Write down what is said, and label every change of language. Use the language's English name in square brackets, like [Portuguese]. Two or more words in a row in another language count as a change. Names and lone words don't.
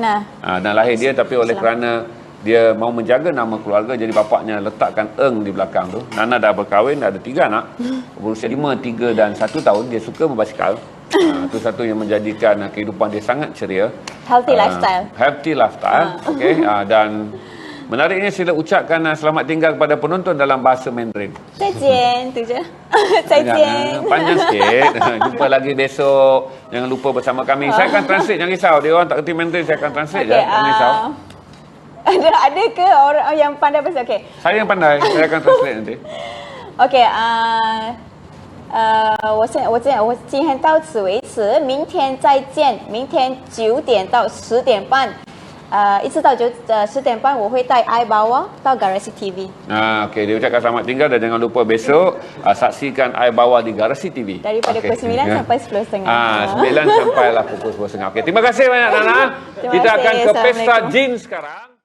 [Malay] Dan lahir dia, tapi oleh kerana dia mau menjaga nama keluarga, jadi bapaknya letakkan Eng di belakang tu. Nana dah berkahwin, dah ada 3 anak, berusia 5, 3 dan 1 tahun. Dia suka berbasikal. Itu satu yang menjadikan kehidupan dia sangat ceria. [English] Healthy lifestyle. Healthy lifestyle. Okey. [Malay] Dan menariknya, sila ucapkan selamat tinggal kepada penonton dalam bahasa Mandarin. [Chinese] 再见, [Malay] tu je. [Chinese] 再见. [Malay] Panjang sikit. Jumpa lagi besok. Jangan lupa bersama kami. Saya akan translate, jangan risau. Dia orang tak kerti Mandarin, saya akan translate je. Jangan risau. Ada ke orang yang pandai bahasa? Okey. Saya yang pandai, saya akan translate nanti. Okey, [Chinese] 我今天到此为止，明天再见，明天9点到10点半。一直到10点半我会带 iBawa 到 Garasi TV [Malay] Okey, dia ucapkan selamat tinggal dan jangan lupa besok saksikan I Bawah di Garasi TV. daripada pukul 9 sampai 10.30. 9 sampailah pukul 10.30. Okey, terima kasih banyak Nana. Terima Kita kasih. akan ke Pesta Assalamualaikum. Jin sekarang.